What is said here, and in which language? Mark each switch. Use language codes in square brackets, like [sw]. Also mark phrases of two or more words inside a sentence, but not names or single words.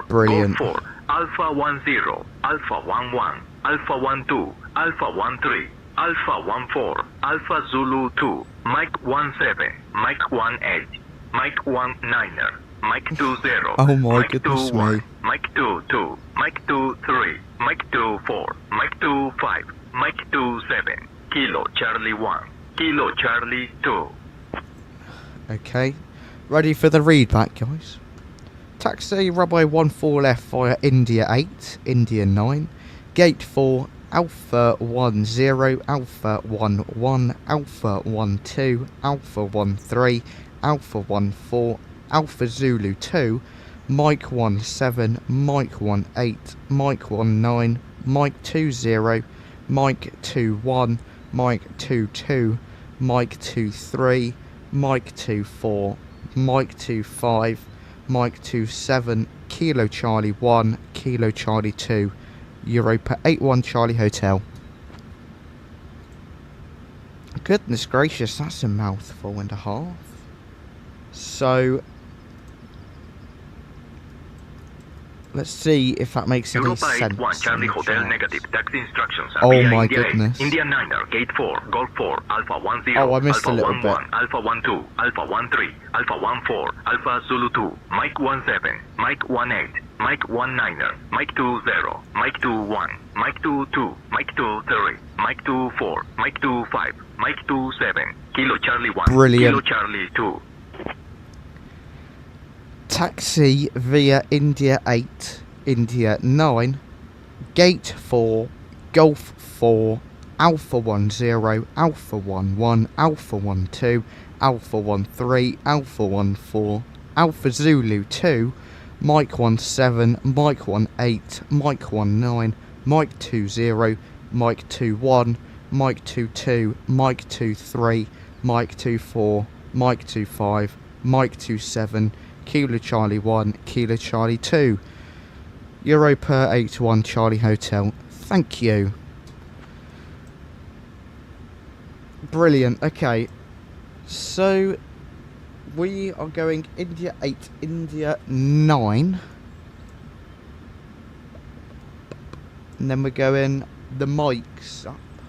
[en] Brilliant. Golf 4, Alpha 10, Alpha 11, Alpha 12, Alpha 13, Alpha 14, Alpha Zulu 2, Mike 17, Mike 18, Mike 19er, Mike 20, Oh my Mike goodness 21, me. Mike 22, Mike 23, Mike 24, Mike 25, Mike 27, Kilo Charlie 1, Kilo Charlie 2. Okay, ready for the read back, guys. Taxi runway 14 left via India 8, India 9, gate 4, Alpha 10, Alpha 11, Alpha 12, Alpha 13, Alpha 14, Alpha Zulu 2, Mike 17, Mike 18, Mike 19, Mike 20, Mike 21, Mike 22, Mike 23, Mike 24, Mike 25, Mike 27, Kilo Charlie 1, Kilo Charlie 2, Europa 81 Charlie Hotel. Goodness gracious, that's a mouthful and a half. So, let's see if that makes any Europa sense. 81 Charlie in the Hotel chat. negative. Taxi instructions are Oh via my India 8, goodness. India 9er, gate 4, Golf 4, Alpha 10, Oh, I missed Alpha a little 11, bit. Alpha 12, Alpha 13, Alpha 14, Alpha Zulu 2, Mike 17, Mike 18, Mike 19er, Mike 20, Mike 21, Mike 22, Mike 23, Mike 24, Mike 25, Mike 27, Kilo Charlie 1, Brilliant. Kilo Charlie 2. Taxi via India 8, India 9, Gate 4, Golf 4, Alpha 10, Alpha 11, Alpha 12, Alpha 13, Alpha 14, Alpha Zulu 2, Mike 17, Mike 18, Mike 19, Mike 20, Mike 21, Mike 22, Mike 23, Mike 24, Mike 25, Mike 27, Kilo Charlie 1, Kilo Charlie 2, Europa 81 Charlie Hotel. Thank you. Brilliant. Okay, so we are going India 8, India 9, and then we're going the mics up.